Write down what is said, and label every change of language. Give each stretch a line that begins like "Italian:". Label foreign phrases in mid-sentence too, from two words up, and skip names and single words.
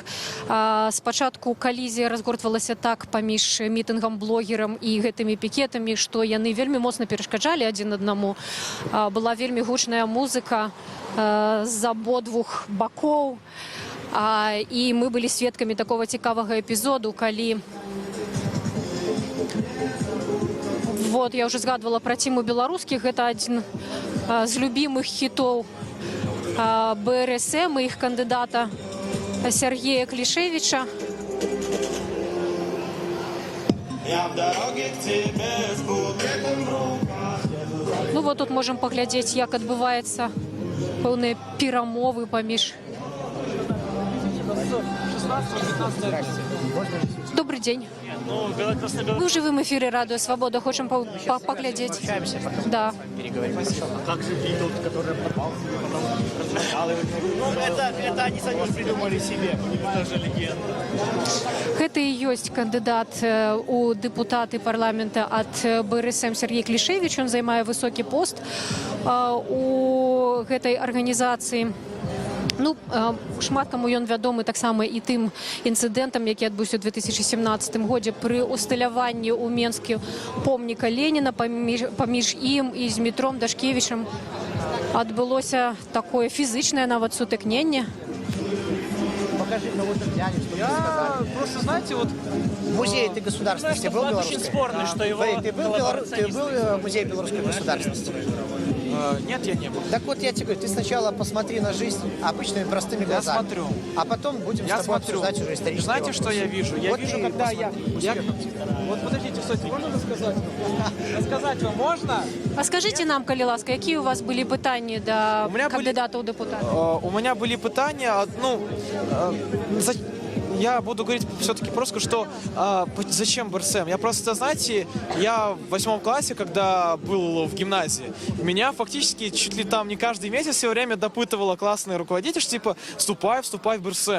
Belarusian: Спачатку калізія разгортвалася так паміж мітынгам блогерам і гэтымі пікетамі, што яны вельмі моцна перашкаджалі адзін аднаму. Была вельмі гучная музыка з абодвух бакоў. І мы былі сведкамі такога цікавага эпізоду, калі вот, я уже згадывала
Russian: про тему белорусских. Это один из любимых хитов БРСМ и их кандидата Сергея Клишевича. Ну вот тут можем поглядеть, как отбывается
Belarusian: пэўныя перамовы паміж.
Russian: Добрый день. Мы в живом эфире «Радио Свобода». Хотим поглядеть. Да. Как же Битлз, которые это они сами придумали себе. Это же легенда. Это и есть кандидат у депутаты парламента от БРСМ Сергей Клишевич.
Belarusian: Он займае высокі пост у гэтай арганізацыі. Ну, шмат каму ён вядомы таксама і тым інцыдэнтам, які адбыўся ў 2017 годзе пры усталяванні ў Менскі помніка Леніна паміж ім і Змітром Дашкевічам адбылося такое фізычнае нават сутыкненне.
Russian: Покажи, ну вот я просто, знаете, вот Музей ты государственности был белорусской? Очень спорный, что его... Ты был в Музее белорусской государственности? Нет, я не был. Так вот, я тебе говорю, ты сначала посмотри на жизнь обычными простыми глазами. Я смотрю. А потом будем с тобой обсуждать уже исторические Знаете, вопросы. что я вижу? Я вижу, когда я... Вот подождите, стойте, можно рассказать? Рассказать вам можно? А скажите нам,
Belarusian: калі ласка, якія у вас былі пытанні да кандидата ў депутаты?
Russian: У меня были пытания, я буду говорить все-таки просто, что зачем БРСМ? Я просто, знаете, я в 8 классе, когда был в гимназии, меня фактически чуть ли там не каждый месяц все время допытывала классный руководитель, что типа вступай в БРСМ.